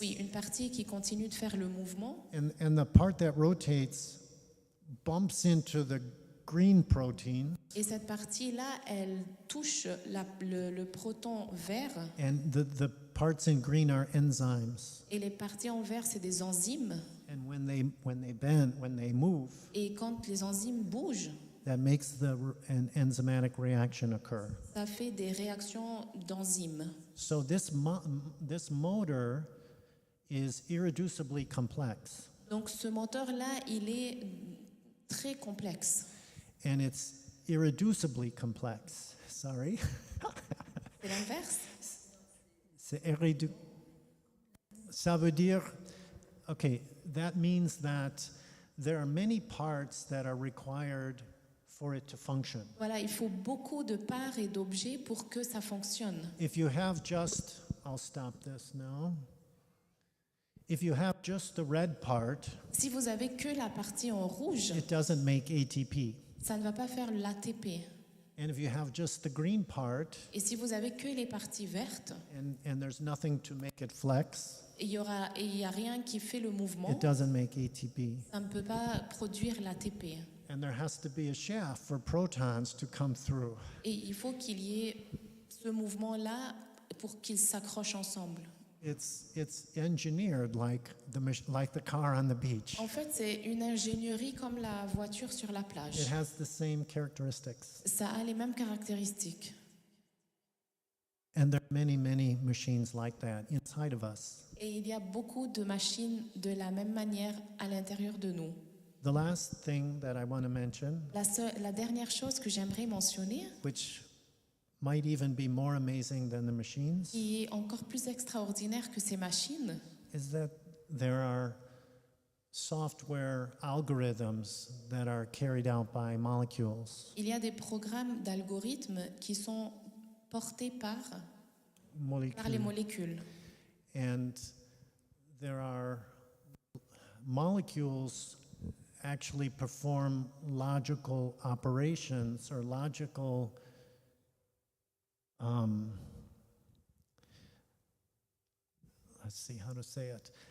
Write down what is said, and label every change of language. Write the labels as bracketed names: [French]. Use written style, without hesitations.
[French] oui, une partie qui continue de faire le mouvement. [English] And the part that rotates bumps into the green protein, [French] Et cette partie-là, elle touche le proton vert. [English] and the parts in green are enzymes. [French] Et les parties en vert, c'est des enzymes. [English] And when they move, [French] Et quand les enzymes bougent, [English] that makes an enzymatic reaction occur. [French] ça fait des réactions d'enzymes. [English] So this motor is irreducibly complex, [French] Donc ce moteur-là, il est très complexe. [English] and it's irreducibly complex. Sorry. [French] C'est l'inverse. C'est Ça veut dire, [English] okay, that means that there are many parts that are required for it to function. [French] Voilà, il faut beaucoup de parts et d'objets pour que ça fonctionne. [English] If you have just, I'll stop this now. If you have just the red part, [French] Si vous avez que la partie en rouge, [English] it doesn't make ATP. [French] ça ne va pas faire l'ATP. [English] And if you have just the green part, [French] Et si vous avez que les parties vertes, [English] and there's nothing to make it flex, [French] et il y a rien qui fait le mouvement, [English] it doesn't make ATP. [French] ça ne peut pas produire l'ATP. [English] And there has to be a shaft for protons to come through. [French] Et il faut qu'il y ait ce mouvement-là pour qu'ils s'accrochent ensemble. [English] It's engineered like the car on the beach. [French] En fait, c'est une ingénierie comme la voiture sur la [English] It [French] plage. [English] has the same characteristics. [French] Ça a les mêmes caractéristiques. [English] And there are many, many machines like that inside of us. [French] Et il y a beaucoup de machines de la même manière à l'intérieur de nous. [English] The last thing that I want to mention, [French] La dernière chose que j'aimerais mentionner, [English] which might even be more amazing than the machines, [French] qui est encore plus extraordinaire que ces machines, [English] is that there are software algorithms that are carried out by molecules. [French] il y a des programmes d'algorithmes qui sont portés par les molécules. [English] And there are molecules actually perform logical operations or logical let's see how to say it.